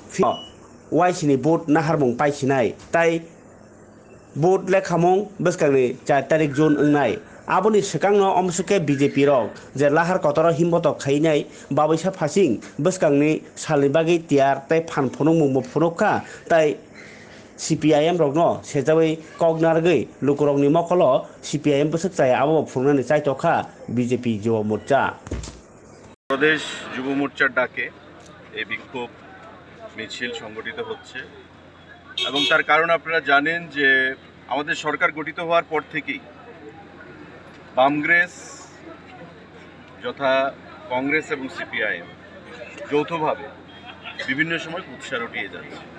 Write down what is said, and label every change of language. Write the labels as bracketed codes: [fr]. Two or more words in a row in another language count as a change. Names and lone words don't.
[trp] YC ni vote naharmung paisinai tai vote lekhamung bwskangni 4 tarik June ongnai aboni swkangno omsuke BJP rok je lahar kotoro himboto khainai babaisa phasing bwskangni salni bagi tiar tai phan phonung mung phonokha tai CPIM rokno sejabai kognargui lukurokni mokolo CPIM bwsuk chaya abo phungnani chaitokha BJP Jubo Morcha [bn] প্রদেশ যুব মোর্চার ডাকে এই বিক্ষোভ মিছিল সংগঠিত হচ্ছে এবং তার কারণ আপনারা জানেন যে আমাদের সরকার গঠিত হওয়ার পর থেকেই বামগ্রেস যথা কংগ্রেস এবং CPIM যৌথভাবে বিভিন্ন সময় কুৎসা রটিয়ে যাচ্ছে